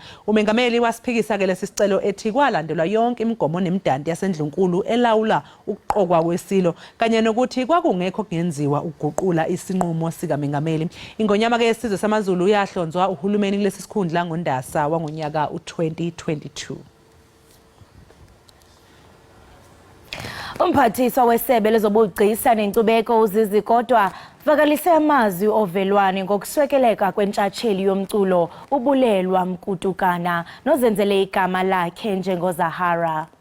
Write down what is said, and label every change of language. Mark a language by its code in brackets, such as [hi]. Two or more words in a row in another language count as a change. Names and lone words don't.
[zu] Umengameli wasiphikisa ke lesi sicelo ethi kwalandelwa yonke imigomo nemidanti yasendlunkulu elawula ukuqokwa kwesilo kanye nokuthi kwakungekho kungenziwa ukuguqula isinqumo sikamengameli. Ingonyama ke yesizwe samaZulu yahlonzwa uhulumeni kulesi sikhundla ngoNdasa wangonyaka u2022. [xh] Umphathiswa wesebe lezobugcisa nenkcubeko uZizi kodwa vakalise amazwi ovelwane ngokuswekeleka kwentshatsheli yomculo ubulelwa Mkutukana nozenzele igama lakhe njengoZahara.